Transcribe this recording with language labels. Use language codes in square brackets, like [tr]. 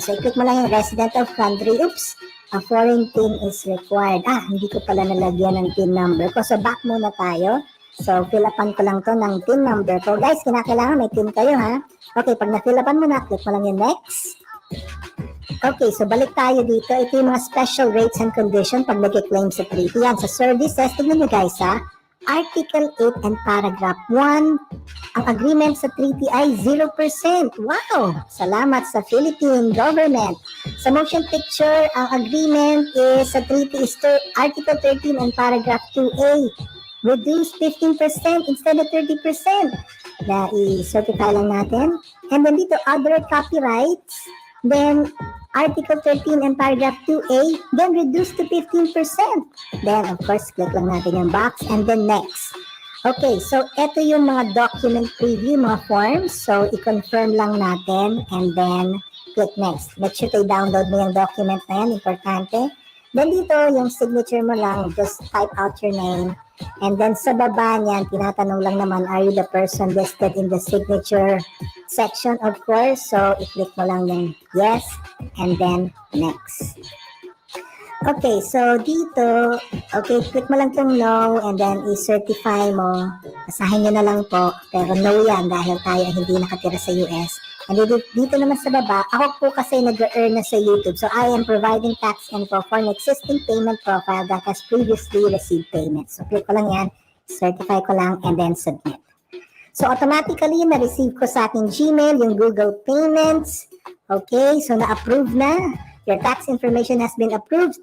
[en] So, [tl] i-click mo lang yung [en] resident of country. Oops! A foreign PIN is required. [tl] Hindi ko pala nalagyan ng PIN number ko. So, back muna tayo. So, fill-upan ko lang to ng PIN number ko. Guys, kinakailangan may PIN kayo, ha? Okay, pag na-fill-upan mo na, click mo lang yung next. Okay, so balik tayo dito. Ito yung mga special rates and conditions pag nag-claim sa treaty. Yan, sa services, tignan nyo guys, ha? Article 8 and Paragraph 1, ang agreement sa treaty ay 0%. Wow! Salamat sa Philippine government. Sa motion picture, ang agreement is sa treaty is Article 13 and Paragraph 2A. [en] Reduce 15% instead of 30%. [tl] Na i-certify lang natin. [en] And then dito, other copyrights. Then, Article 13 and Paragraph 2A, then reduce to 15%. Then, of course, click lang natin yung box and then next. [tl] Okay, so ito yung mga document preview, mga forms. [en] So, i-confirm lang natin and then click next. Make sure to download mo yung document na yan, importante. Then dito, yung signature mo lang, just type out your name. And then [tl] sa baba niyan, tinatanong lang naman, [en] are you the person listed in the signature section, of course. So, i-click mo lang yung yes, and then next. Okay, so dito, okay, click mo lang tong no, and then i-certify mo. [tl] Basahin nyo na lang po, pero no yan dahil tayo ay hindi nakatira sa US. And dito naman sa baba, ako po kasi nag-earn na sa YouTube. [en] So, I am providing tax info for an existing payment profile that has previously received payment. [tl] So, click ko lang yan, certify ko lang, and then submit. So, automatically, na-receive ko sa aking Gmail yung Google Payments. Okay, so na-approve na. [en] Your tax information has been approved.